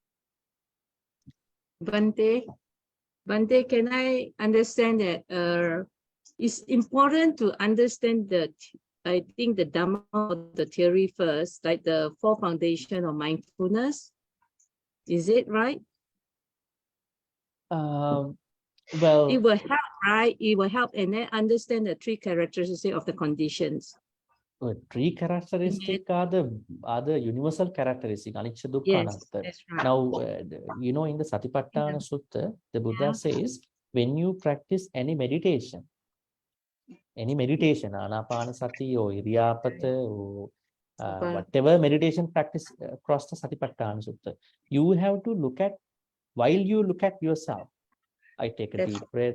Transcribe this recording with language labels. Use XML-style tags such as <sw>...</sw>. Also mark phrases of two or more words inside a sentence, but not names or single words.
<en>Bhante, can I understand that it's important to understand the Dhamma or the theory first, like the 4 foundation of mindfulness? Is it right? Well, it will help, right? It will help, and then understand the 3 characteristics of the conditions. 3 characteristics are the universal characteristics,</en> <pi>anicca, dukkha,</pi> <en>Yes, anatta. that's right. Now, in the Satipatthana Sutta, the Buddha says, when you practice any meditation, anapanasati or iriyapata or whatever meditation practice across the Satipatthana Sutta, you have to look at, while you look at yourself, I take a deep breath.</en>